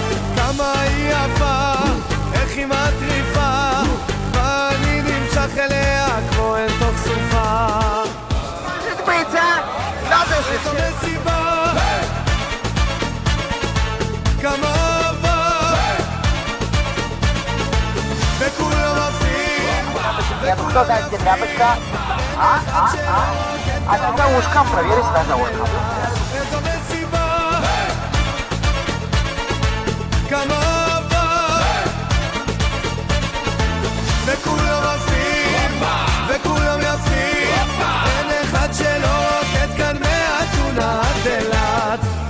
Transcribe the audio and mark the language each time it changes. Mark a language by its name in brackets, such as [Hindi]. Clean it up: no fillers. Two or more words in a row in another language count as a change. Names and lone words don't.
[Hebrew] כמה היא יפה, איך היא מטריפה, ואני נמשך אליה כמו אין תוך סופה. איזו מסיבה, כמה אהבה, וכולם עפים. [Russian] Кто знает, где тряпочка? А тогда ушкам проверить надо ушкам. [Hebrew] איזו מסיבה, כמה אהבה, וכולם עפים, וכולם יפים. אין אחד שלא עוקד כאן מהתונה עד אילת.